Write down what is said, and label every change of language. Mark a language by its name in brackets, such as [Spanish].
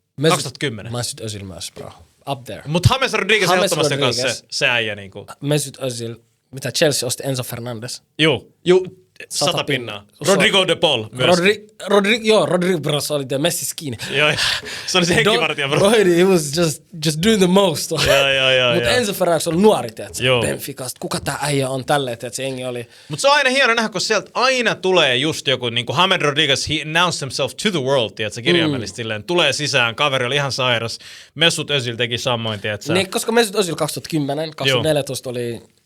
[Finnish] 2010. Mesut Özil myös, bro. [English] Up there. [Finnish] Mut James Rodriguez ehdottomasti kanssa se äijä niinku. Mesut Özil. Mitä Chelsea osti Enzo Fernandes? Juu. 100 pinnaa. Rodrigo de Paul myös. Rodrigo, bro, se oli Messis kiinni. Joo, se oli se henkivartija, bro. [English] He was just doing the most. [Finnish] Joo. Mutta Enzo Fernandes on nuori, tiedätkö? Benficasta. Kuka tää äijä on tälleen, tiedätkö? Se jengi oli... Mutta se on aina hieno nähdä, kun sieltä aina tulee just joku, niin kuin James Rodriguez, [English] he announced himself to the world, [Finnish] tiedätkö? Kirjaimellisesti silleen. Tulee sisään, kaveri oli ihan sairas. Mesut Özil teki samoin, tiedätkö? Niin, koska Mesut Özil 2010, 2014 oli...